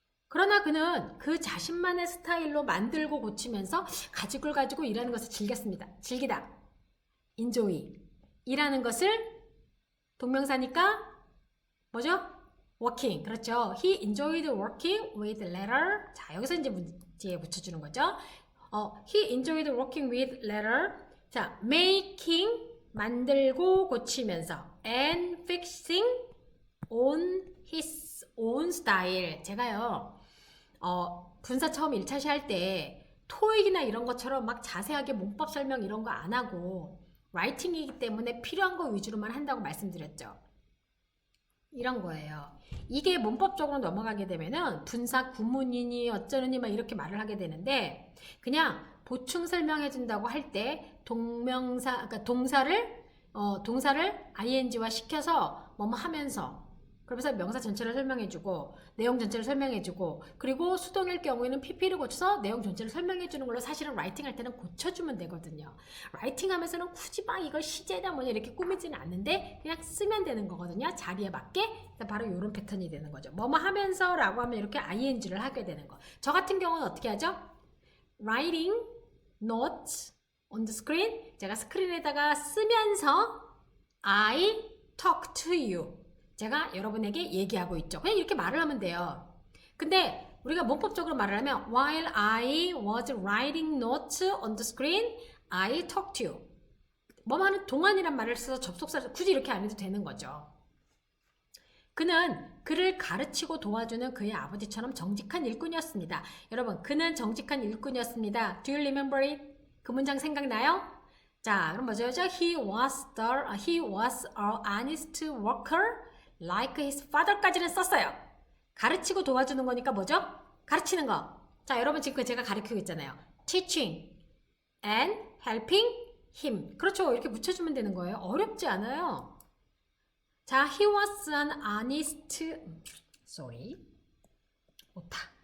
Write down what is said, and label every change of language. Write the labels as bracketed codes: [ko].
[ko] 그러나 그는 그 자신만의 스타일로 만들고 고치면서 가죽을 가지고 일하는 것을 즐기다. [en] enjoy. [ko] 일하는 것을 동명사니까 뭐죠? [en] working. 그렇죠. He enjoyed working with leather. [ko] 자, 여기서 이제 문제에 붙여주는 거죠. [en] He enjoyed working with leather. 자, making [ko] 만들고 고치면서 [en] and fixing on his own style. [ko] 제가요. 분사 처음 1차 시 할 때 토익이나 이런 것처럼 막 자세하게 문법 설명 이런 거 안 하고 라이팅이기 때문에 필요한 거 위주로만 한다고 말씀드렸죠. 이런 거예요. 이게 문법적으로 넘어가게 되면은 분사 구문이니 어쩌느니 막 이렇게 말을 하게 되는데 그냥 보충 설명해 준다고 할 때 그러니까 동사를 ing와 시켜서 뭐뭐 하면서 그러면서 명사 전체를 설명해주고 내용 전체를 설명해주고 그리고 수동일 경우에는 pp를 고쳐서 내용 전체를 설명해주는 걸로 사실은 라이팅할 때는 고쳐주면 되거든요. 라이팅하면서는 굳이 막 이걸 시제나 뭐냐 이렇게 꾸미지는 않는데 그냥 쓰면 되는 거거든요. 자리에 맞게. 바로 이런 패턴이 되는 거죠. 뭐뭐 하면서 라고 하면 이렇게 ing를 하게 되는 거. 저 같은 경우는 어떻게 하죠? [en] Writing notes on the screen. [ko] 제가 스크린에다가 쓰면서 [en] I talk to you. [ko] 제가 여러분에게 얘기하고 있죠. 그냥 이렇게 말을 하면 돼요. [en] 근데 우리가 문법적으로 말을 하면 While I was writing notes on the screen, I talked to you. [ko] 뭐뭐 하는 동안이란 말을 써서 접속사를 굳이 이렇게 안 해도 되는 거죠. 그는 그를 가르치고 도와주는 그의 아버지처럼 정직한 일꾼이었습니다. 여러분, 그는 정직한 일꾼이었습니다. [en] Do you remember it? [ko] 그 문장 생각나요? 자, 그럼 뭐죠? [en] He was a honest worker. like his father [ko] 까지는 썼어요. 가르치고 도와주는 거니까 뭐죠? 가르치는 거. 자, 여러분 지금 제가 가르치고 있잖아요. [en] teaching and helping him. 그렇죠. [ko] 이렇게 붙여주면 되는 거예요. 어렵지 않아요. [en] 자, he was an honest, sorry, [ko] 오타.